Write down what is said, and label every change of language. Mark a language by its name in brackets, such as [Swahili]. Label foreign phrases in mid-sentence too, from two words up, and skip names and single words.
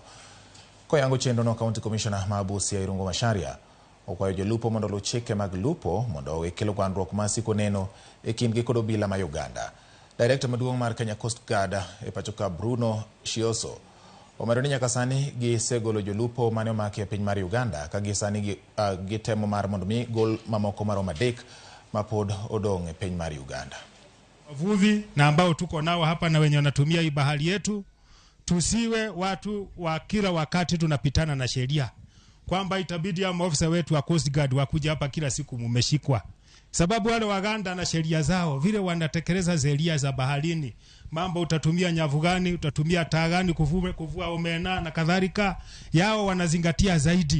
[Luo (Kenya and Tanzania)] Koyango chenro no, [English] County Commissioner [Luo (Kenya and Tanzania)] ma Busia Irungo Macharia okwayo jolupo mondo luw chike mag lupo mondo owe kelo gwandruok masiko neno e kindgi kod obila ma Uganda. Director maduong' mar Kenya Coast Guard e pacho ka Bruno Shioso omero ni nyaka sani gisegolo jolupo mane omaki e piny mar Uganda ka gisani gitemo mar mondo mi gol mamoko maromo 3 mapod odong' e piny mar Uganda. [Swahili] Wavuvi na ambao tuko nao hapa na wenye wanatumia hii bahari yetu, tusiwe watu wa kila wakati tunapitana na sheria, kwamba itabidi ya maofisa wetu wa Coast Guard wakuja hapa kila siku mumeshikwa. Sababu wale Waganda na sheria zao vile wanatekeleza sheria za baharini, mambo utatumia nyavu gani, utatumia taa gani kuvua omena na kadhalika, yao wanazingatia zaidi.